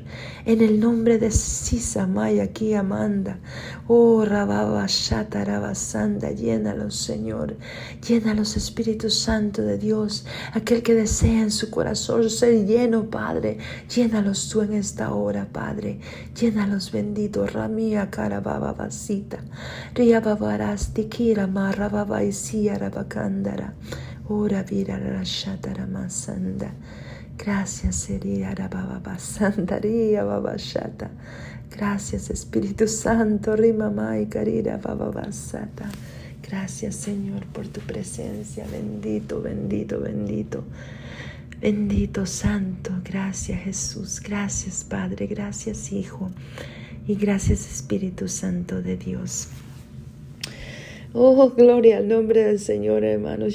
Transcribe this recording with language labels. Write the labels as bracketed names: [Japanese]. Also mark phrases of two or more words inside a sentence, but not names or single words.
[Spanish] En el nombre de Sisa Maya Ki Amanda, Oh Rababa Shatara Basanda, llénalos, Señor. Llénalos, Espíritu Santo de Dios. Aquel que desea en su corazón ser lleno, Padre, llénalos tú en esta hora, Padre. Llénalos, bendito. Ramia Karababa Basita, Ria Babarasti Kira Marababa Isia Rabakandara, Ora Vira Rashatara Masanda. Gracias, Seria Rababa Basandaria Babashata. Gracias, Espíritu Santo. Rimamai Karira Baba Basata. Gracias, Señor, por tu presencia. Bendito, bendito, bendito. Bendito Santo. Gracias, Jesús. Gracias, Padre. Gracias, Hijo. Y gracias, Espíritu Santo de Dios. Oh, gloria al nombre del Señor, hermanos.